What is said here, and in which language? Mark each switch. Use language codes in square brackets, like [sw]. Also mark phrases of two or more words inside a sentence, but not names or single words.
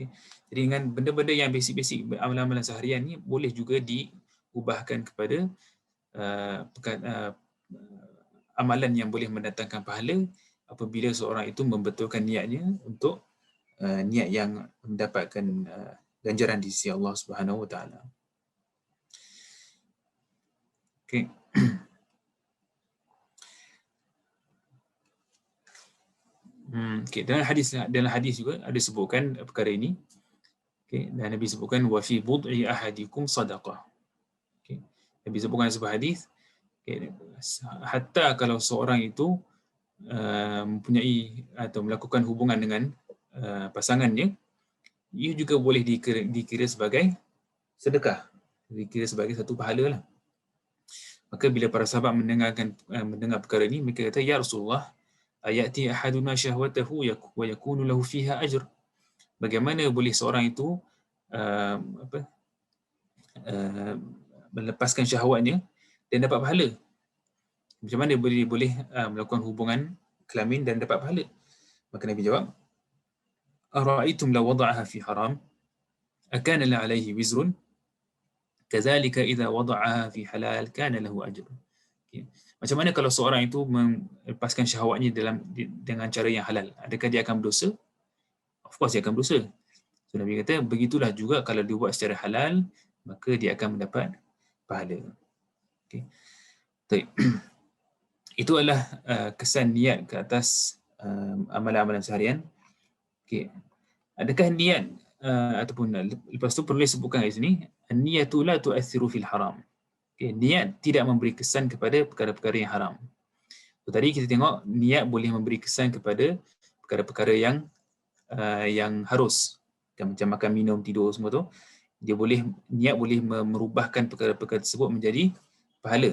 [ms] Jadi dengan benda-benda yang basic-basic, amalan-amalan seharian ni boleh juga diubahkan kepada amalan yang boleh mendatangkan pahala apabila seorang itu membetulkan niatnya untuk niat yang mendapatkan ganjaran di sisi [ar] الله سبحانه وتعالى. [ms] Okay. Okay. Dalam hadis juga ada sebutkan perkara ini. Okay. Dan Nabi sebutkan [ar] وفي بضع أحدكم صدقة. [ms] Okay. Nabi sebutkan sebuah hadis, okay, hatta kalau seorang itu mempunyai atau melakukan hubungan dengan pasangannya, ia juga boleh dikira sebagai sedekah, dikira sebagai satu pahala lah. Maka bila para sahabat mendengar perkara ini, mereka kata, [ar] يا رسول الله, أيأتي أحدنا شهوته ويكون له فيها أجر. [ms] Bagaimana boleh seorang itu melepaskan syahwatnya dan dapat pahala? Macam mana boleh melakukan hubungan kelamin dan dapat pahala? Maka Nabi jawab, [ar] أرأيتم لو وضعها في حرام أكان لا عليه وزر كذلك إذا وضعها في حلال كان له أجر. [ms] Okay. Macam mana kalau seorang itu melepaskan syahwatnya dengan cara yang halal? Adakah dia akan berdosa? [en] Of course [ms] dia akan berdosa. So Nabi kata begitulah juga kalau dia buat secara halal, maka dia akan mendapat pahala. Okay. Itu adalah kesan niat ke atas amalan-amalan seharian. Okay. Adakah niat ataupun lepas tu perlu disebutkan di sini, [ar] النية لا تؤثر في الحرام. Okay. [ms] Niat tidak memberi kesan kepada perkara-perkara yang haram. So, tadi kita tengok niat boleh memberi kesan kepada perkara-perkara yang harus, macam makan, minum, tidur semua tu. Niat boleh merubahkan perkara-perkara tersebut menjadi pahala.